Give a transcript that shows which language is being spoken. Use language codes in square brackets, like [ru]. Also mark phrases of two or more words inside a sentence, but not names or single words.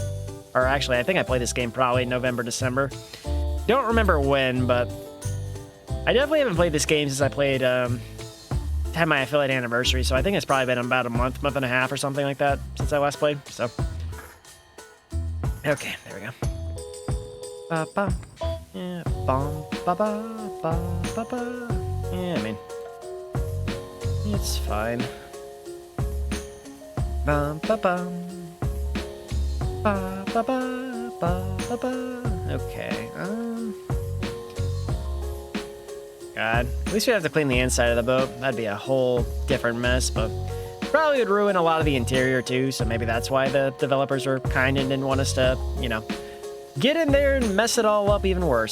[en] Or actually, I think I played this game probably November, December. Don't remember when, but I definitely haven't played this game since I played, had my affiliate anniversary, so I think it's probably been about a month and a half or something like that since I last played, so. Okay, there we go. Ba-ba. Yeah, bum, ba-ba, ba-ba. Yeah, I mean, it's fine. Bum, ba-bum. Ba, ba, ba, ba, ba, ba. Okay, God. At least we have to clean the inside of the boat. That'd be a whole different mess, but probably would ruin a lot of the interior too, so maybe that's why the developers were kind and didn't want us to, you know, get in there and mess it all up even worse.